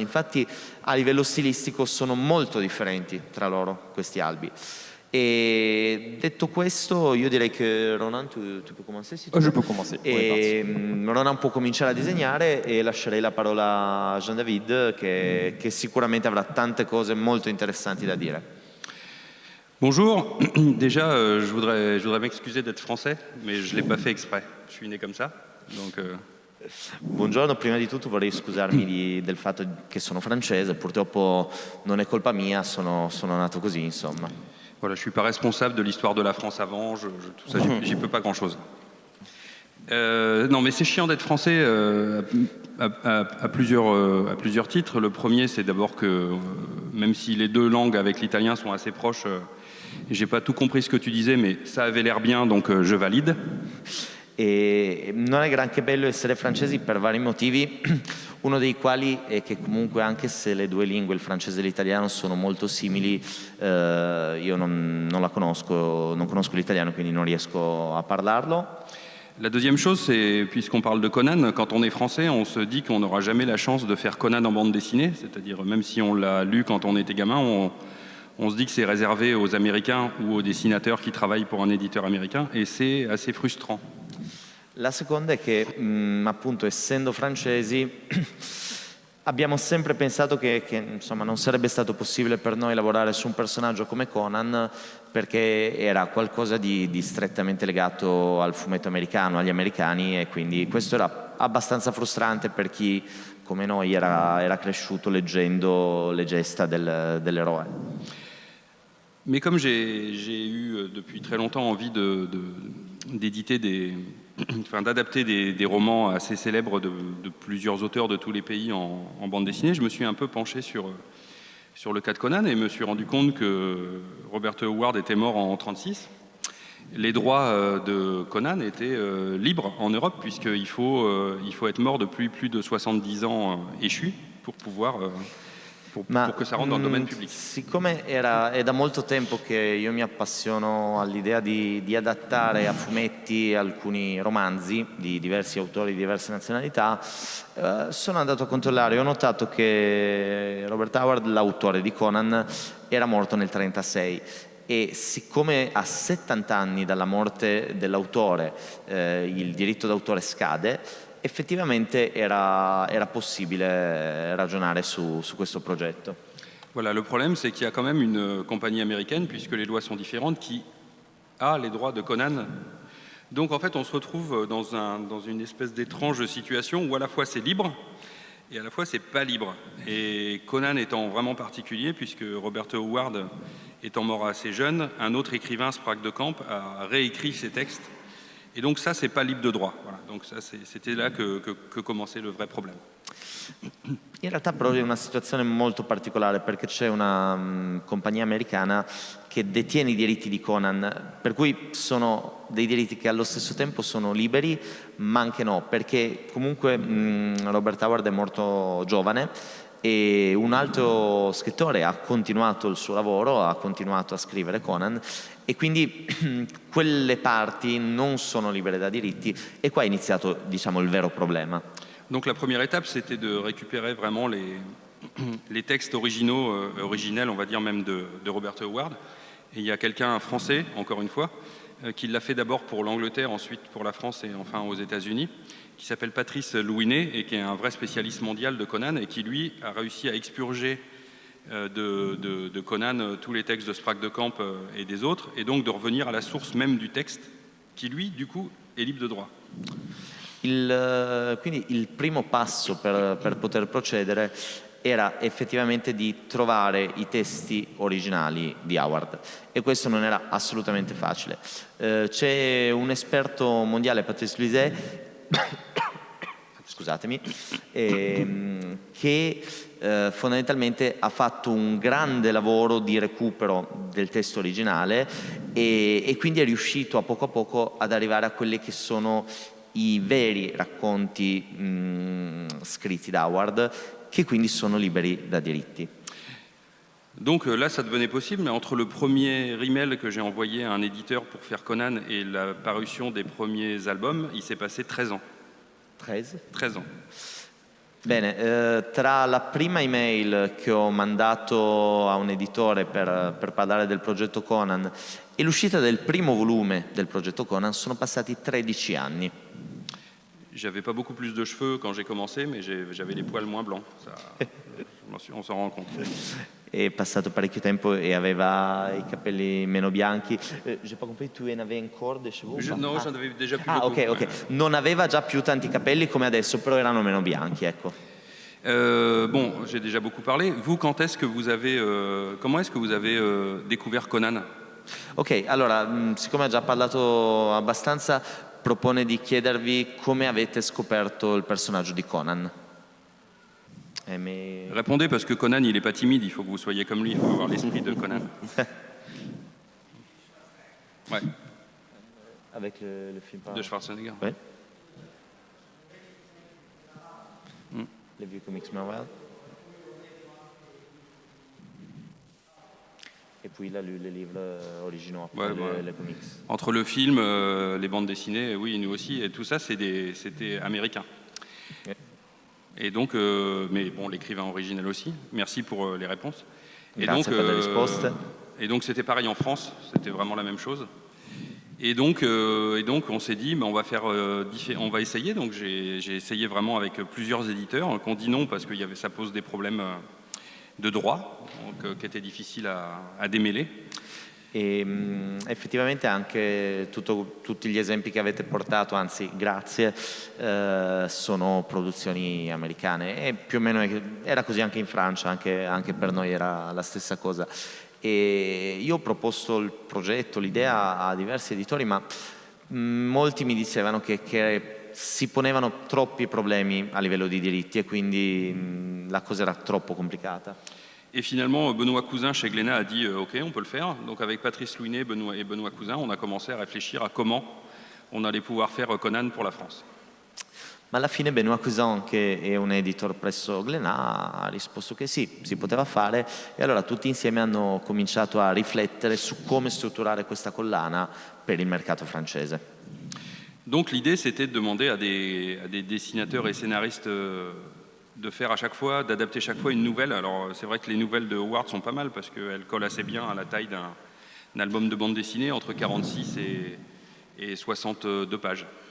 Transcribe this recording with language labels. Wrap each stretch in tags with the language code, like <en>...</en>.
<it>Infatti a livello stilistico sono molto differenti tra loro questi albi. E detto questo, io direi che Ronan, tu puoi commencer?</it> <fr>Je peux commencer.</fr> <it>E Ronan può cominciare a disegnare e lascerei la parola a Jean-David che sicuramente avrà tante cose molto interessanti da dire.</it> <fr>Bonjour, déjà je voudrais m'excuser d'être français, mais je ne l'ai pas fait exprès, je suis né comme ça. Donc,</fr> <it>Buongiorno, prima di tutto vorrei scusarmi del fatto che sono francese, purtroppo non è colpa mia, sono nato così, insomma.</it> <fr>Voilà, je ne suis pas responsable de l'histoire de la France avant, tout ça, j'y peux pas grand-chose. Non, mais c'est chiant d'être français à plusieurs titres. Le premier, c'est d'abord que, même si les deux langues avec l'italien sont assez proches, j'ai pas tout compris ce que tu disais, mais ça avait l'air bien, donc je valide.</fr> <it>E non è granché bello essere francesi per vari motivi, uno dei quali è che comunque anche se le due lingue, il francese e l'italiano, sono molto simili, io non la conosco, non conosco l'italiano, quindi non riesco a parlarlo.</it> <fr>La deuxième chose, c'est, puisqu'on parle de Conan, quand on est français, on se dit qu'on n'aura jamais la chance de faire Conan en bande dessinée, c'est-à-dire même si on l'a lu quand on était gamin, on se dit que c'est réservé aux Américains ou aux dessinateurs qui travaillent pour un éditeur américain, et c'est assez frustrant.</fr> <it>La seconda è che appunto essendo francesi abbiamo sempre pensato che insomma non sarebbe stato possibile per noi lavorare su un personaggio come Conan perché era qualcosa di strettamente legato al fumetto americano, agli americani, e quindi questo era abbastanza frustrante per chi come noi era cresciuto leggendo le gesta dell'eroe.</it> <fr>Mais comme j'ai eu depuis très longtemps envie d'adapter des romans assez célèbres de plusieurs auteurs de tous les pays en bande dessinée, je me suis un peu penché sur le cas de Conan et me suis rendu compte que Robert E. Howard était mort en 1936. Les droits de Conan étaient libres en Europe puisqu'il faut être mort depuis plus de 70 ans échu pour pouvoir... pour che ça rentre dans le domaine public.</fr> <it>Siccome è da molto tempo che io mi appassiono all'idea di adattare a fumetti alcuni romanzi di diversi autori di diverse nazionalità, sono andato a controllare e ho notato che Robert Howard, l'autore di Conan, era morto nel 1936. E siccome a 70 anni dalla morte dell'autore il diritto d'autore scade, effettivamente era possibile ragionare su questo progetto.</it> <fr>Voilà, le problème, c'est qu'il y a quand même une compagnie américaine, puisque les lois sont différentes, qui a les droits de Conan. Donc en fait, on se retrouve dans une espèce d'étrange situation où à la fois c'est libre et à la fois c'est pas libre. Et Conan étant vraiment particulier, puisque Robert Howard étant mort assez jeune, un autre écrivain, Sprague de Camp, a réécrit ses textes. Et donc ça, c'est pas libre de droit. Voilà. Donc ça, c'était là que commençait le vrai problème.</fr> <it>In realtà però è una situazione molto particolare perché c'è una compagnia americana che detiene i diritti di Conan, per cui sono dei diritti che allo stesso tempo sono liberi, ma anche no, perché comunque Robert Howard è morto giovane e un altro scrittore ha continuato il suo lavoro, ha continuato a scrivere Conan e quindi quelle parti non sono libere da diritti e qua è iniziato, diciamo, il vero problema.</it> <fr>Donc la première étape, c'était de récupérer vraiment les textes originaux, originels, on va dire même de Robert Howard. Et il y a quelqu'un, un Français, encore une fois, qui l'a fait d'abord pour l'Angleterre, ensuite pour la France et enfin aux États-Unis, qui s'appelle Patrice Louinet et qui est un vrai spécialiste mondial de Conan et qui, lui, a réussi à expurger de Conan tous les textes de Sprague de Camp et des autres, et donc de revenir à la source même du texte, qui, lui, du coup, est libre de droit.</fr> <it>Quindi il primo passo per poter procedere era effettivamente di trovare i testi originali di Howard e questo non era assolutamente facile. C'è un esperto mondiale, Patrice Louiset, scusatemi, che fondamentalmente ha fatto un grande lavoro di recupero del testo originale e quindi è riuscito a poco ad arrivare a quelli che sono i veri racconti scritti da Howard, che quindi sono liberi da diritti.</it> <fr>Donc là, ça devenait possible, mais entre le premier email que j'ai envoyé à un éditeur pour faire Conan et la parution des premiers albums, il s'est passé 13 ans. 13 ans.</fr> <it>Bene, tra la prima email che ho mandato a un editore per parlare del progetto Conan e l'uscita del primo volume del progetto Conan sono passati 13 anni.</it> <fr>J'avais pas beaucoup plus de cheveux quand j'ai commencé, mais j'avais les poils moins blancs. Ça, on s'en rend compte.</fr> <it>È passato parecchio tempo e aveva i capelli meno bianchi.</it> <fr>J'ai pas compris, tu en avais encore des cheveux? Non, j'en avais déjà plus beaucoup. Ok.</fr> <it>Non aveva già più tanti capelli come adesso, però erano meno bianchi, ecco.</it> <fr>Bon, j'ai déjà beaucoup parlé. Vous, comment est-ce que vous avez découvert Conan?</fr> <it>Ok, allora, siccome ha già parlato abbastanza, propone di chiedervi come avete scoperto il personaggio di Conan.</it> <fr>Répondez, parce que Conan, il n'est pas timide, il faut que vous soyez comme lui, il faut avoir l'esprit de Conan. Ouais. Avec le film de Schwarzenegger. Ouais. Les vieux comics Marvel. Et puis il a lu les livres originaux, après les comics. Entre le film, les bandes dessinées, oui, nous aussi, et tout ça, c'était américain. Ouais. Et donc, mais bon, l'écrivain original aussi. Merci pour les réponses. Et donc, c'était pareil en France, c'était vraiment la même chose. Et donc on s'est dit, mais on va essayer. Donc, j'ai essayé vraiment avec plusieurs éditeurs, qu'on dit non parce que ça pose des problèmes de droit, donc, qui étaient difficiles à démêler.</fr> <it>E effettivamente anche tutti gli esempi che avete portato, anzi grazie, sono produzioni americane e più o meno era così anche in Francia, anche per noi era la stessa cosa. E io ho proposto il progetto, l'idea a diversi editori, ma molti mi dicevano che si ponevano troppi problemi a livello di diritti e quindi la cosa era troppo complicata.</it> <fr>Et finalement, Benoît Cousin chez Glénat a dit OK, on peut le faire. Donc avec Patrice Louinet et Benoît Cousin, on a commencé à réfléchir à comment on allait pouvoir faire Conan pour la France.</fr> <it>Ma alla fine Benoît Cousin, che è un editor presso Glénat, ha risposto che sì, si poteva fare e allora tutti insieme hanno cominciato a riflettere su come strutturare questa collana per il mercato francese.</it> <fr>Donc l'idée, c'était de demander à des dessinateurs et scénaristes de faire d'adapter chaque fois une nouvelle. Alors c'est vrai que les nouvelles de Howard sont pas mal parce qu'elles collent assez bien à la taille d'un album de bande dessinée, entre 46 et 62 pages.</fr>